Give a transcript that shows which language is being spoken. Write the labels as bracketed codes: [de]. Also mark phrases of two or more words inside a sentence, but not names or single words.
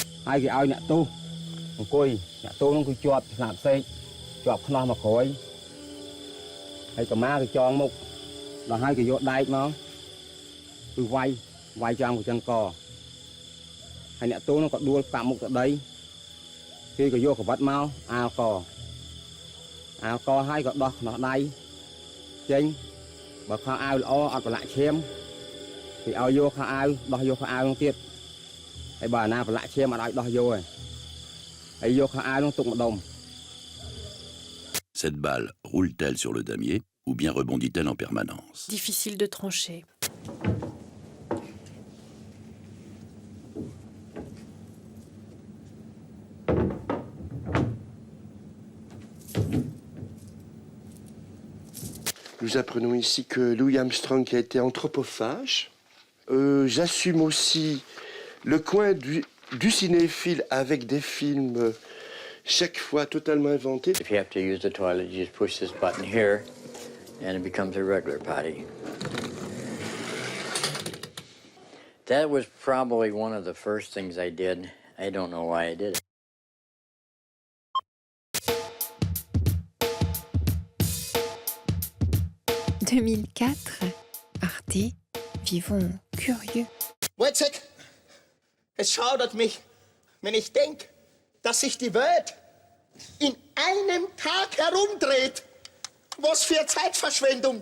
[km] ហើយគេឲ្យអ្នកទោសអង្គុយអ្នកទោសនោះគឺជាប់ស្នាប់សេកជាប់ខ្នោះមកក្រោយហើយកម្មាគេចងមុខដល់ហើយគេយកដែកមកគឺវាយចំកញ្ចឹងកហើយអ្នកទោសនោះក៏ដួលកាក់មុខទៅដីគេក៏យកកវិតមកអាលក ហើយក៏ដោះខ្នោះដៃចេញបើខោអាវល្អអត់ប្រឡាក់ឈាមគេឲ្យយកខោអាវដោះយកខោអាវនោះទៀតហើយបើអាណាប្រឡាក់ឈាមអត់ឲ្យដោះយកទេហើយយកខោអាវនោះទុកម្ដុំ [fr] Cette balle roule-t-elle sur le damier ou bien rebondit-elle en permanence? Difficile de trancher. Nous apprenons ici que Louis Armstrong a été anthropophage. J'assume aussi le coin du cinéphile avec des films chaque fois totalement inventés. [en] If you have to use the toilet, you just push this button here and it becomes a regular potty. That was probably one of the first things I did. I don't know why I did it. [fr] « 2004, Arte, vivons curieux. [de] Wojciech, es schaudert mich, wenn ich denke, dass sich die Welt in einem Tag herumdreht. Was für Zeitverschwendung.